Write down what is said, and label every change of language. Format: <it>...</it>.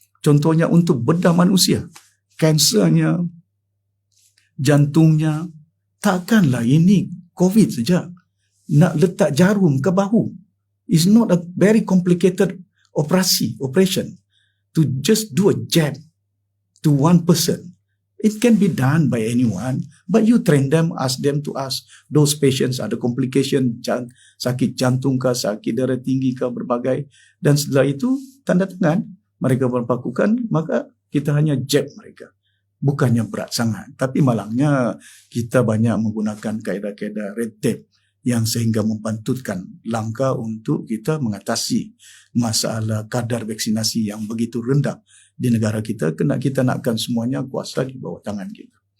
<ms>Contohnya untuk bedah manusia, kansernya, jantungnya. Takkanlah ini COVID saja. Nak letak jarum ke bahu.</ms> <en>It's not a very complicated operation to just do a jab to one person. It can be done by anyone, but you train them, ask them to ask those patients</en> <ms>ada</ms> <en>complication,</en> <ms>sakit jantung kah, sakit darah tinggi kah, berbagai. Dan setelah itu, tanda tangan, mereka melakukan, maka kita hanya jab mereka. Bukannya berat sangat, tapi malangnya kita banyak menggunakan kaedah-kaedah red tape yang sehingga membantutkan langkah untuk kita mengatasi masalah kadar vaksinasi yang begitu rendah di negara kita, kena kita nakkan semuanya kuasa di bawah tangan kita.</ms>